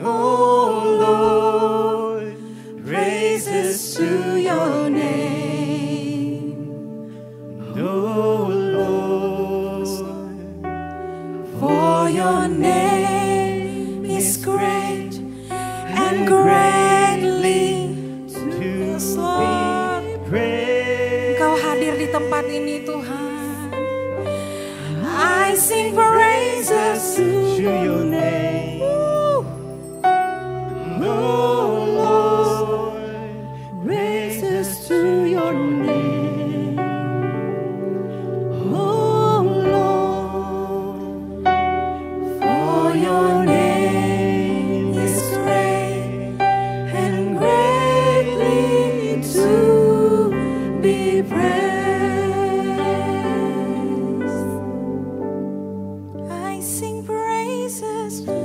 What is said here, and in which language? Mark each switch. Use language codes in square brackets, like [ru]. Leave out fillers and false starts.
[en] Oh Lord, praises to your name. Oh Lord, for your name is great and greatly to be praised. [id] Engkau hadir di tempat ini Tuhan. [en] I sing praises to your name. Oh Lord, praises to your name. Oh Lord, for your name is great and greatly to be praised. I sing praises